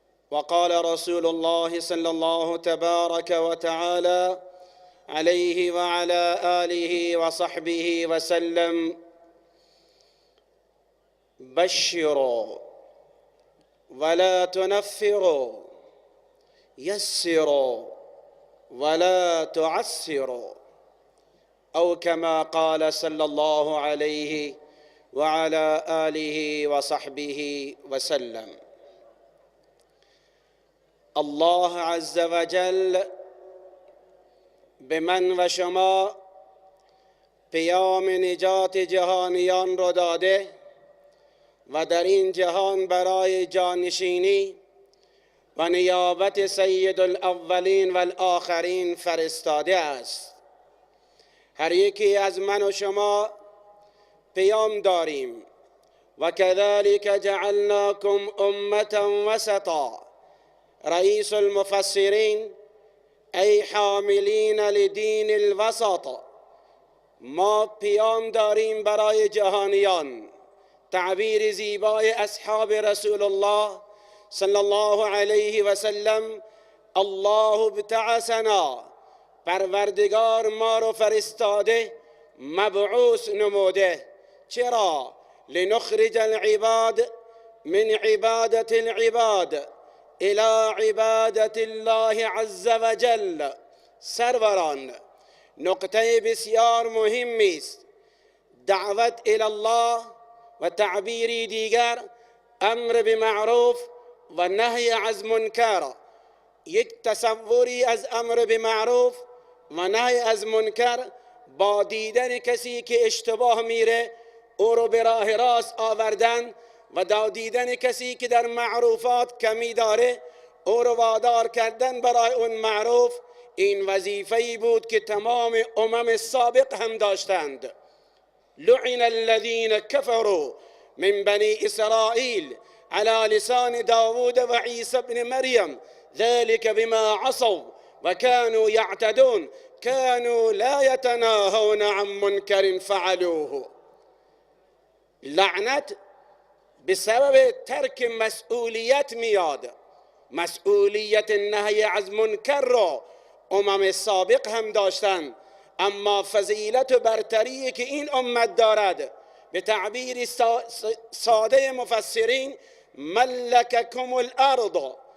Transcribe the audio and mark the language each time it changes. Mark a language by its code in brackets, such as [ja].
[ar] وقال رسول الله صلى الله تبارك وتعالى عليه وعلى آله وصحبه وسلم: بشروا ولا تنفروا، يسروا ولا تعسروا، أو كما قال صلى الله عليه وعلى آله وصحبه وسلم. الله عز وجل [fa] به من و شما پیام نجات جهانیان را داده و در این جهان برای جانشینی و نیابت سید الاولین و الآخرین فرستاده است. هر یکی از من و شما پیام داریم: [ar] و كذلك جعلناكم امة وسطا. [fa] رئیس المفسرین: ای [ar] حاملین لدین الوسط، [fa] ما پیام داریم برای جهانیان. تعبیر زیبای اصحاب رسول الله صلی الله علیه و سلم: [ar] الله ابتعثنا، [fa] پروردگار ما رو فرستاده، مبعوث نموده. چرا؟ [ar] لنخرج العباد من عبادة العباد الى عبادة الله عز وجل. [fa] سروران، نقطه بسیار مهمی است. دعوت الى الله و تعبیری دیگر امر بمعروف و نهی از منکر. یک تصوری از امر بمعروف و نهی از منکر با دیدن کسی که اشتباه میره او رو به راه راست آوردن و با دیدن کسی که در معروفات کمی داره او رو وادار کردن برای اون معروف. این وظیفه‌ای بود که تمام امم سابق هم داشتند. [ar] لعن الذين كفروا من بني إسرائيل على لسان داود و عيسى بن مريم ذلك بما عصوا وكانوا يعتدون كانوا لا يتناهون عن منكر فعلوه. [fa] لعنت بسبب ترک مسئولیت میاد. مسئولیت نهی از منکر را امم سابق هم داشتن، اما فضیلت و برتری که این امت دارد به تعبیر ساده مفسرین: [ar] ملککم الارض.